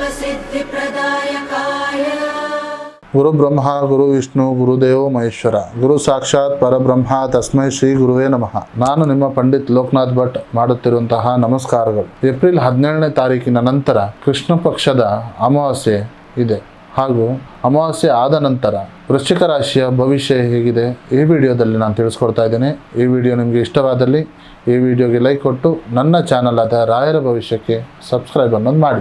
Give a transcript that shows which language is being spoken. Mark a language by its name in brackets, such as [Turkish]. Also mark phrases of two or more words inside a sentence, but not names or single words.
[Sanskrit] सिद्धिप्रदायकाय गुरु ब्रह्मा गुरु विष्णु गुरुदेव महेश्वर गुरु साक्षाತ್ ಪರಬ್ರಹ್ಮ ತಸ್ಮೈ ಶ್ರೀ ಗುರುವೇ ನಮಃ. [Kannada] ನಾನು ನಿಮ್ಮ ಪಂಡಿತ್ ಲೋಕನಾಥ್ ಭಟ್ ಮಾಡುತ್ತಿರುವಂತಹ ನಮಸ್ಕಾರಗಳು. ಏಪ್ರಿಲ್ 17ನೇ ತಾರೀಕಿನ ನಂತರ ಕೃಷ್ಣ ಪಕ್ಷದ ಅಮಾವಾಸ್ಯೆ ಇದೆ ಹಾಗೂ ಅಮಾವಾಸ್ಯೆ ಆದ ನಂತರ ವೃಶ್ಚಿಕ ರಾಶಿಯ ಭವಿಷ್ಯ ಹೇಗಿದೆ ಈ ವಿಡಿಯೋದಲ್ಲಿ ನಾನು ತಿಳಿಸ್ಕೊಡ್ತಾ ಇದ್ದೇನೆ. ಈ ವಿಡಿಯೋ ನಿಮಗೆ ಇಷ್ಟವಾದಲ್ಲಿ ಈ ವಿಡಿಯೋಗೆ ಲೈಕ್ ಕೊಟ್ಟು ನನ್ನ ಚಾನಲ್ ಆದ ರಾಯರ ಭವಿಷ್ಯಕ್ಕೆ ಸಬ್ಸ್ಕ್ರೈಬ್ ಅನ್ನೋದು ಮಾಡಿ.